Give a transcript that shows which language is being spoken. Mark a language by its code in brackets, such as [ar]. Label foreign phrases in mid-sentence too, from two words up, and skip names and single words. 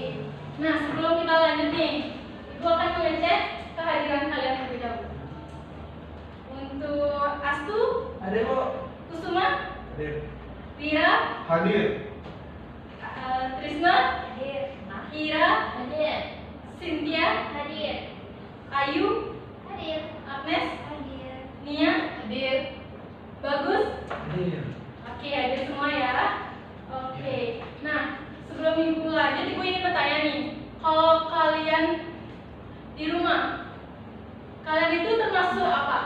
[id] Nah, sebelum kita lanjut nih, Ibu akan mengecek kehadiran kalian terlebih dahulu. Untuk Astu, Hadir, Bu. Kusuma, Hadir. Rira, Hadir. Trisna, Hadir. Ira, Hadir. Cynthia, Hadir. Ayu, Hadir. Agnes, Hadir. Nia, Hadir. Bagus. Hadir. Oke, hadir semua ya. Oke. Nah, sebelum Ibu lanjut, Ibu ingin bertanya nih. Kalau kalian di rumah, kalian itu termasuk apa?